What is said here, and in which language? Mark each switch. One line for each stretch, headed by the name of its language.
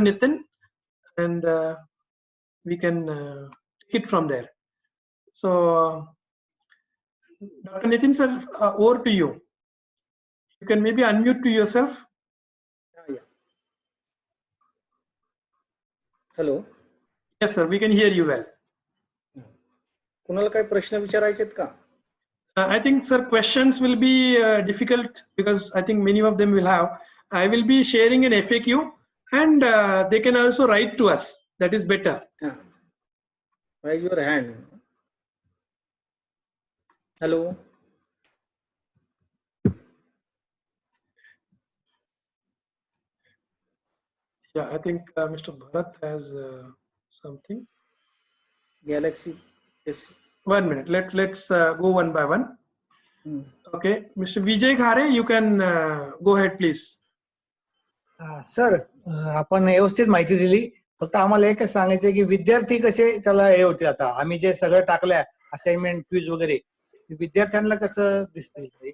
English: Nitin, and we can take it from there. So Dr. Nitin sir, over to you. You can maybe unmute to yourself. Yeah. Hello. Yes, sir, we can hear you well.
Marathi: कुणाला काही प्रश्न विचारायचे आहेत का?
English: I think, sir, questions will be difficult because I think many of them will have. I will be sharing an FAQ, and they can also write to us. That is better. Yeah. Raise your hand. Hello. Yeah, I think Mr. Bharat has something. Galaxy S. 1 minute. Let's go one by one. Okay, Mr. Vijay Khare, you can go ahead, please.
Marathi: Sir, आपण व्यवस्थित माहिती दिली. फक्त आम्हाला एकच सांगायचं की विद्यार्थी कसे त्याला हे होते, आता आम्ही जे सगळं टाकलंय असाइनमेंट क्विज वगैरे, विद्यार्थ्यांना कसं दिसतील?